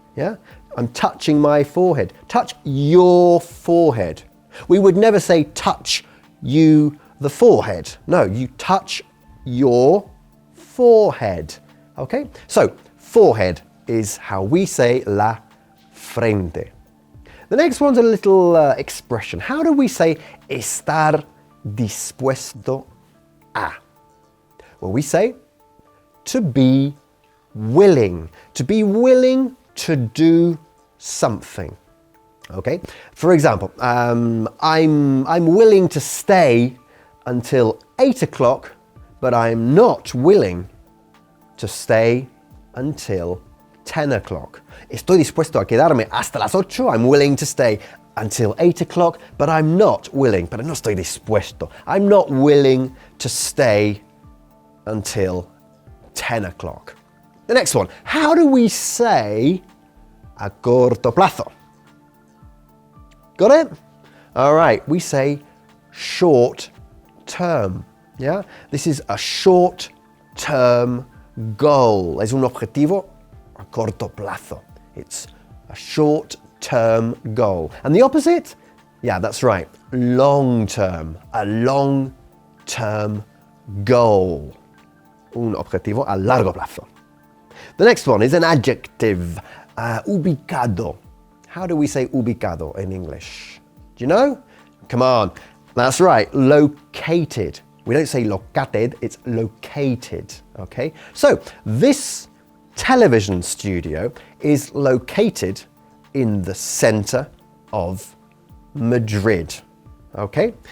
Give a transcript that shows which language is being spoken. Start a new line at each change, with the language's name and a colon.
English: Yeah, I'm touching my forehead. Touch your forehead. We would never say touch you the forehead. No, you touch your forehead. Okay? So, forehead is how we say
Spanish: la frente.
English: The next one's a little expression. How do we say
Spanish: estar dispuesto a?
English: Well, we say to be willing to do something. Okay? For example, I'm willing to stay until 8 o'clock, but I'm not willing to stay until 10 o'clock.
Spanish: Estoy dispuesto a quedarme hasta las 8.
English: I'm willing to stay until 8 o'clock, but I'm not willing.
Spanish: Pero no estoy dispuesto.
English: I'm not willing to stay until 10 o'clock. The next one. How do we say
Spanish: a corto plazo?
English: Got it? All right, we say short term. Yeah? This is a short term goal.
Spanish: Es un objetivo a corto plazo.
English: It's a short term goal. And the opposite? Yeah, that's right. Long term. A long term goal.
Spanish: Un objetivo a largo plazo.
English: The next one is an adjective. Ubicado. How do we say ubicado in English? Do you know? Come on. That's right, located. We don't say located, it's located, okay? So, this television studio is located in the center of Madrid, okay?